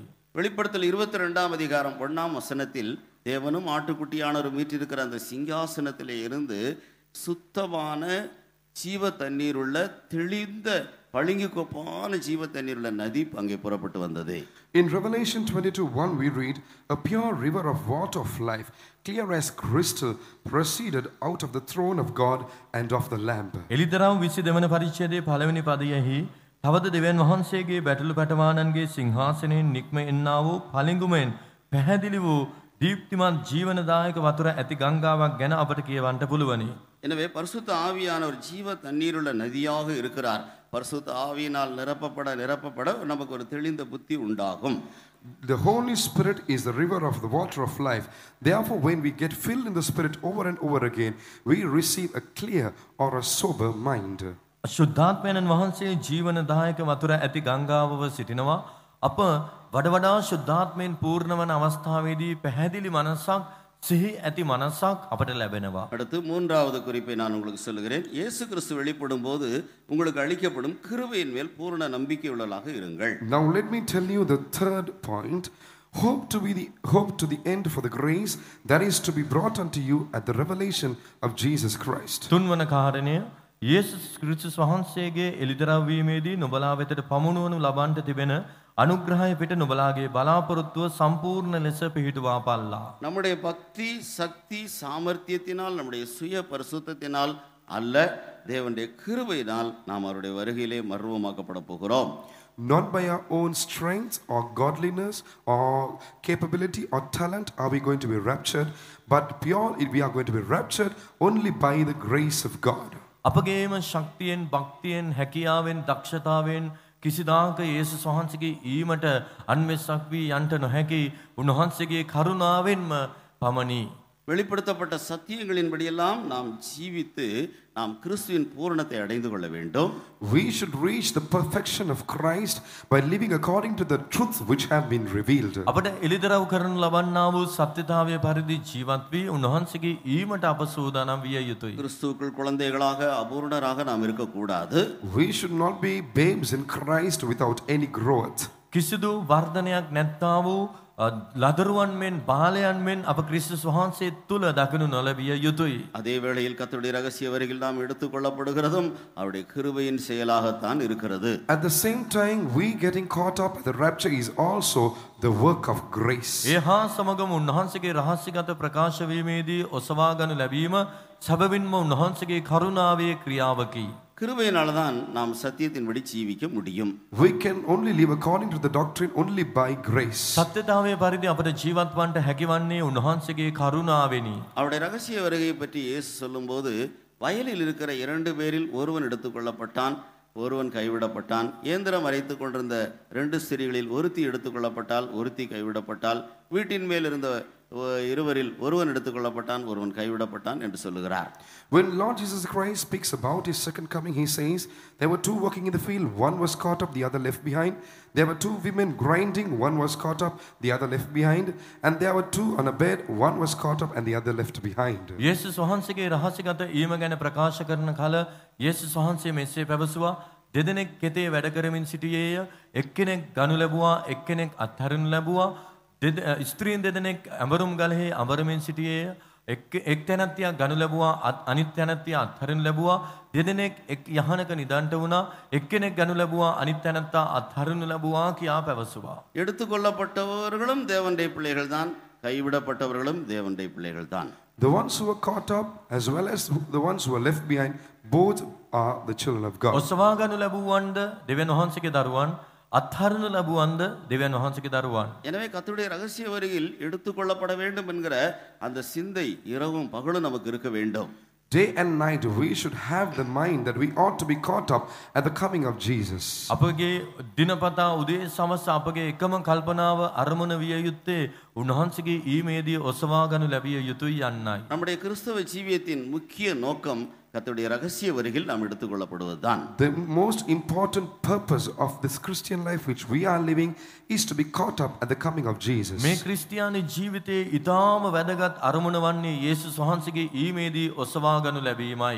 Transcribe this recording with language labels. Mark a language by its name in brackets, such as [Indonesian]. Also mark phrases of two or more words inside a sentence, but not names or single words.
[Tamil] வெளிப்படுத்தல் 22 அதிகாரம் 1 வசனத்தில் தேவனும் ஆட்டுக்குட்டியானவரும் வீற்றிருக்கிற அந்த சிங்காசனத்திலே இருந்து சுத்தமான ஜீவ தண்ணீர் உள்ள தெளிந்த பளிங்கு கோப்பான ஜீவ தண்ணீர் உள்ள நதி அங்கே புறப்பட்டு வந்தது. [English] In Revelation 22:1 we read, a pure river of water of life, clear as crystal, proceeded out of the throne of God and of the Lamb. [Sinhala] එලිදරව් 22 වන පරිච්ඡේදයේ පළවෙනි පදයෙහි තවද දෙවියන් වහන්සේගේ බැටළු පැටවානන්ගේ සිංහාසනයෙන් නික්ම එන්නා වූ පළිඟුමෙන් පැහැදිලි වූ දීප්තිමත් ජීවනදායක වතුර ඇති ගංගාවක් ගැන අපට කියවන්න පුළුවනි. [Tamil] எனவே பரிசுத்த ஆவியானவர் ஜீவ தண்ணீருள்ள நதியாக இருக்கிறார். பரிசுத்த ஆவியினால் நிரப்பப்பட நமக்கு ஒரு தெளிந்த புத்தி உண்டாகும். [English] The Holy Spirit is the river of the water of life. Therefore, when we get filled in the Spirit over and over again, we receive a clear or a sober mind. [Sinhala] ශුද්ධාත්මයන් වහන්සේ ජීවනදායක වතුර ඇති ගංගාවව සිටිනවා. අප වඩා ශුද්ධාත්මයෙන් පූර්ණ වන අවස්ථාවේදී පැහැදිලි මනසක් සිහි ඇති මනසක් අපට ලැබෙනවා. [Tamil] அடுத்து மூன்றாவது குறிப்பை நான் உங்களுக்கு சொல்லுகிறேன். இயேசு கிறிஸ்து வெளிப்படும் போது உங்களுக்கு அளிக்கப்படும் கிருபையின் மேல் பூரண நம்பிக்கை உள்ளவர்களாக இருங்கள். [English] Now let me tell you the third point. Hope to the end for the grace that is to be brought unto you at the revelation of Jesus Christ. [Sinhala] තුන්වන කාරණය යේසුස් ක්‍රිස්තුස් වහන්සේගේ එළිදරව් වීමේදී නුඹලා වෙතට පමුණුවනු ලබන්නට තිබෙන අනුග්‍රහය පිට නුඹලාගේ බලාපොරොත්තුව සම්පූර්ණ ලෙස පිහිටුවා පල්ලා. [Tamil] நம்முடைய பக்தி சக்தி சாமர்த்தியத்தினால் நம்முடைய சுய பரிசுத்தத்தினால் அல்ல, தேவனுடைய கிருபையினால் நாம் அவருடைய வருகையிலே மர்வமாக்கப்பட போகிறோம். [English] Not by our own strength or godliness or capability or talent are we going to be raptured, but we are going to be raptured only by the grace of God. [Sinhala] අපගේම ශක්තියෙන් භක්තියෙන් හැකියාවෙන් දක්ෂතාවෙන් කිසිදාක යේසුස් වහන්සේගේ ඊමට අන්වෙස්සක් වී යන්ට නොහැකි උන්වහන්සේගේ කරුණාවෙන්ම පමණි. [Tamil] வெளிப்படுத்தப்பட்ட சத்தியங்களின்படியெல்லாம் நாம் ஜீவித்து நாம் கிறிஸ்துவின் பூரணத்தை அடைந்து கொள்ள வேண்டும். [English] We should reach the perfection of Christ by living according to the truth which have been revealed. [Sinhala] අපට එළිදරව් කරනු ලබන්නා වූ සත්‍යතාවය පරිදි ජීවත් වී උන්වහන්සේගේ ඊමට අප සූදානම් විය යුතුයි. [Tamil] கிறிஸ்துவுக்குள் குழந்தைகளாக அபூர்ணராக நாம் இருக்கக்கூடாது. [English] We should not be babes in Christ without any growth. [Sinhala] කිසිදු වර්ධනයක් නැත්තා වූ ලදරුවන් මෙන් බාලයන් මෙන් අප ක්‍රිස්තුස් වහන්සේ තුල දකිනු නොලැබිය යුතුයි. [Tamil] அதே வேளையில் கர்த்தருடைய ரகசிய வருகையில் நாம் எடுத்துக்கொள்ளப்படுகிறதும் அவருடைய கிருபையின் செயலாகத்தான் இருக்கிறது. [English] At the same time, we getting caught up at the rapture is also the work of grace. [Sinhala] ඒ හා සමගම උන්වහන්සේගේ රහස්‍යගත ප්‍රකාශ වීමේදී ඔසවා ගනු ලැබීම සැබවින්ම උන්වහන්සේගේ කරුණාවේ ක්‍රියාවකි. [Tamil] கிருபையினால தான் நாம் சத்தியத்தின்படி ஜீவிக்க முடியும். [English] We can only live according to the doctrine only by grace. [Sinhala] සත්‍යතාවයේ පරිදි අපට ජීවත් වන්නට හැකිවන්නේ උන්වහන්සේගේ කරුණාවෙනි. [Tamil] அவருடைய ரகசிய வருகையை பற்றி இயேசு சொல்லும்போது வயலில் இருக்கிற 2 பேரில் ஒருவன் எடுத்துக்கொள்ளப்பட்டான், ஒருவன் கைவிடப்பட்டான். இயந்திரம் அரைத்துக் கொண்டிருந்த 2 ஸ்திரீகளில் ஒருத்தி எடுத்துக்கொள்ளப்பட்டால், ஒருத்தி கைவிடப்பட்டால். வீட்டின் மேல் இருந்த இருவரில் ஒருவன் எடுத்துக்கொள்ளப்பட்டான், ஒருவன் கைவிடப்பட்டான் என்று சொல்லுகிறார். [English] When Lord Jesus Christ speaks about his second coming, he says there were 2 working in the field, one was caught up, the other left behind. There were 2 women grinding, one was caught up, the other left behind. And there were 2 on a bed, one was caught up and the other left behind. [Sinhala] යේසුස් වහන්සේගේ රහසිගත ඊම ගැන ප්‍රකාශ කරන කල යේසුස් වහන්සේ මෙසේ පැවසුවා, දෙදෙනෙක් කෙතේ වැඩ කරමින් සිටියේය, එක්කෙනෙක් ගනු ලැබුවා, එක්කෙනෙක් අත්හරිනු ලැබුවා. ස්ත්‍රීන් දෙදෙනෙක් ඇඹරුම් ගලෙහි අඹරමින් සිටියේය, එක් තැනැත්තියක් ගනු ලැබුවා, අනිත් තැනැත්තිය අත්හරිනු ලැබුවා. දෙදෙනෙක් එක් යහනක නිදන්ට වුණා, එක්කෙනෙක් ගනු ලැබුවා, අනිත් තැනැත්තා අත්හරිනු ලැබුවා කියා පැවසුවා. [Tamil] எடுத்துக்கொள்ளப்பட்டவர்களும் தேவனுடைய பிள்ளைகள் தான், கைவிடப்பட்டவர்களும் தேவனுடைய பிள்ளைகள் தான். [English] The ones who were caught up as well as the ones who were left behind, both are the children of God. [Sinhala] ඔසවා ගනු ලැබුවන්ද දෙවියන් වහන්සේගේ දරුවන්, අත්හරිනු ලැබුවන්ද දෙවියන් වහන්සේගේ දරුවන්. [Tamil] எனவே கர்த்தருடைய ரகசிய வருகையில் எடுத்துக்கொள்ளப்பட வேண்டும் என்கிற அந்த சிந்தை இரவும் பகலும் நமக்கு இருக்க வேண்டும். [English] Day and night we should have the mind that we ought to be caught up at the coming of Jesus. [Sinhala] අපගේ දිනපතා උදේ සවස අපගේ එකම කල්පනාව අරමුණ විය යුත්තේ උන්වහන්සේගේ ඊමේදී ඔසවා ගනු ලැබිය යුතුයි යන්නයි. [Tamil] நம்முடைய கிறிஸ்தவ ஜீவியத்தின் முக்கிய நோக்கம் கர்த்தருடைய ரகசிய வருகையில் நாம் எடுத்துக்கொள்ளப்படுவதுதான். [English] The most important purpose of this Christian life which we are living is to be caught up at the coming of Jesus. [Sinhala] මේ ක්‍රිස්තියානි ජීවිතයේ ඊටාම වැදගත් අරමුණ වන්නේ යේසුස් වහන්සේගේ ඊමේදී ඔසවා ගනු ලැබීමයි.